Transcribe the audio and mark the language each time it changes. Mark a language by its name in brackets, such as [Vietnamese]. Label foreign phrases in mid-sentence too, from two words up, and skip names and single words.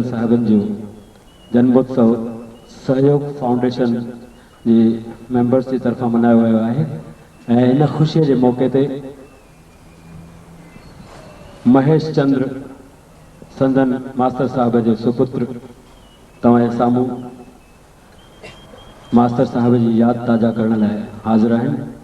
[Sindhi] साहिबन जो जन्मोत्सव सहयोग फाउंडेशन जी मेंबर्स की तरफा मनायो वियो आहे ऐं इन खुशी के मौके ते महेश चंद्र संदन मास्टर साहब जो सुपुत्र तव्हांजे साम्हूं मास्टर साहब की याद ताज़ा करण लाइ हाज़िर आहिनि।